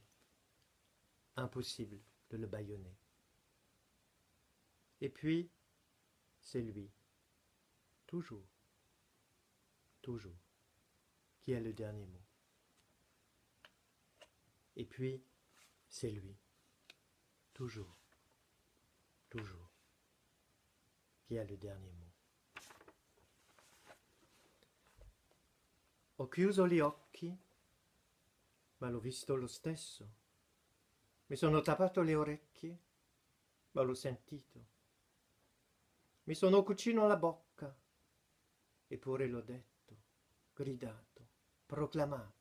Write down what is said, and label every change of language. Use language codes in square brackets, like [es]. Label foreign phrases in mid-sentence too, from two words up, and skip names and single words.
[fr] Impossible de le bâillonner. Et puis, c'est lui, toujours, toujours, qui a le dernier mot. Et puis, c'est lui, toujours, toujours, qui a le dernier mot. [it] Ho chiuso gli occhi ma l'ho visto lo stesso. Mi sono tappato le orecchie, ma l'ho sentito. Mi sono cucino la bocca, eppure l'ho detto, gridato, proclamato.